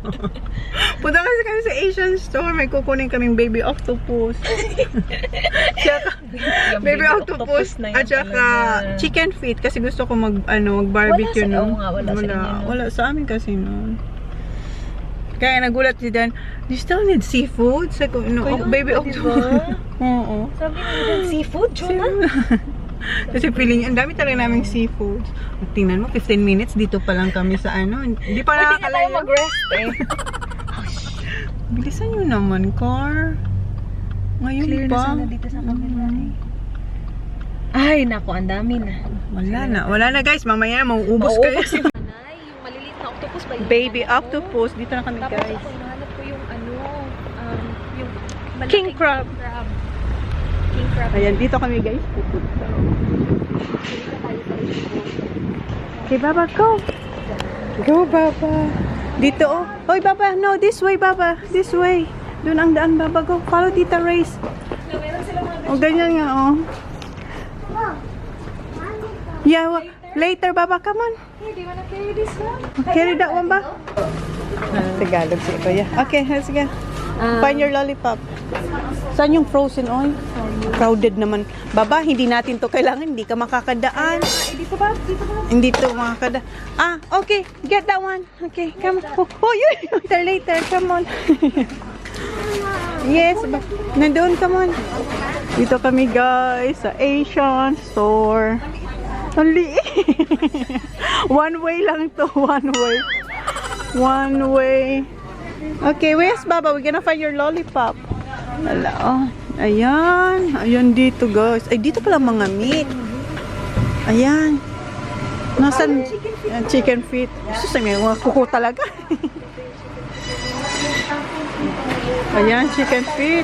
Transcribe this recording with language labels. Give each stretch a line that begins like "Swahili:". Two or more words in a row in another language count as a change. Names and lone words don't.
Filipino: Punta kasi kami sa Asian store, may kukunin kaming
English: baby octopus. Baby octopus
Filipino: na yun at saka talaga.
English: chicken feet
Filipino: kasi gusto ko mag-barbecue no. Wala sa amin kasi no. Kaya nagulat si Dan,
English: do you still need seafood?
Filipino: Sabi ko, no,
English: baby octopus.
Filipino: Oo. Sabi nila, seafood, Jonah? Kasi feeling, ang dami talaga naming seafood. Tingnan mo, 15 minutes dito pa lang kami sa Hindi pa Pwede na tayo nakakalayo. mag-rest eh. Bilisan nyo naman, car. Ngayon Clear na pa. sana dito sa camera eh. Ay, naku, ang dami na. Wala na guys, mamaya mauubos kayo. Yung maliliit na octopus ba yun?
English: Baby octopus,
Filipino: dito na kami Tapos guys. ako hinahanap ko yung yung malaking
English: King crab. King crab.
Filipino: Ayan, dito kami guys. Pupunta.
English: Okay, Baba, go. Go, Baba.
Filipino: Dito, oh. Hoy,
English: Baba, no, this way, Baba. This way.
Filipino: Doon ang daan,
English: Baba, go. Follow Tita Race.
Filipino: Meron sila mga O, ganyan nga,
English: oh. Yeah, later, Baba, come on. Hey, do you wanna carry this one? Carry that one
Filipino: ba? Tagalog si Kuya.
English: Okay, let's go. Find your lollipop.
Filipino: Saan yung
English: frozen oil?
Filipino: Crowded naman. Baba, hindi natin to kailangan. Hindi ka makakadaan. Dito ba? Dito ba? Hindi to makakadaan.
English: Ah, okay. Get that one. Okay, come on. Oh, yun. Later. Come on. Yes. Nandun, come on.
Filipino: Dito kami, guys. Sa Asian store. Ang liit.
English: One way
Filipino: lang to.
English: One way. Okay, where's Baba? We're gonna find your lollipop.
Filipino: Wala, oh. Ayan. Ayan dito, guys. Ay, dito pala mga meat. Ayan. Nasaan?
English: Chicken feet.
Filipino: Sus, may mga kuko talaga. Ayan,
English: chicken feet.